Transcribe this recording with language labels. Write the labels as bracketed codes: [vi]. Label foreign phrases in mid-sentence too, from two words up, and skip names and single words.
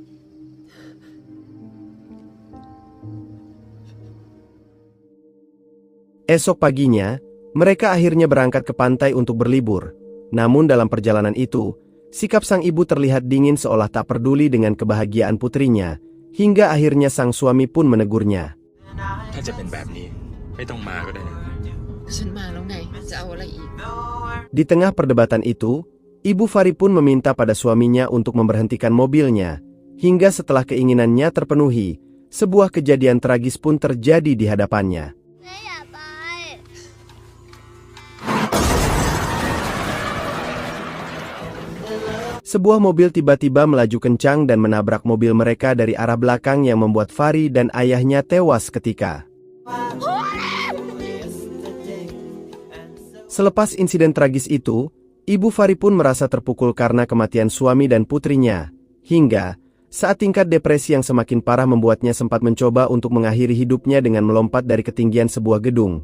[id] Esok paginya, mereka akhirnya berangkat ke pantai untuk berlibur. Namun dalam perjalanan itu, sikap sang ibu terlihat dingin seolah tak peduli dengan kebahagiaan putrinya, hingga akhirnya sang suami pun menegurnya. [th] ถ้าจะเป็นแบบนี้ไม่ต้องมาก็ได้นะ ฉันมาแล้วไง จะเอาอะไรอีก [id] Di tengah perdebatan itu, Ibu Fari pun meminta pada suaminya untuk memberhentikan mobilnya, hingga setelah keinginannya terpenuhi, sebuah kejadian tragis pun terjadi di hadapannya. [th] แม่อย่าไป [id] Sebuah mobil tiba-tiba melaju kencang dan menabrak mobil mereka dari arah belakang yang membuat Fari dan ayahnya tewas seketika. Selepas insiden tragis itu, Ibu Fari pun merasa terpukul karena kematian suami dan putrinya, hingga saat tingkat depresi yang semakin parah membuatnya sempat mencoba untuk mengakhiri hidupnya dengan melompat dari ketinggian sebuah gedung.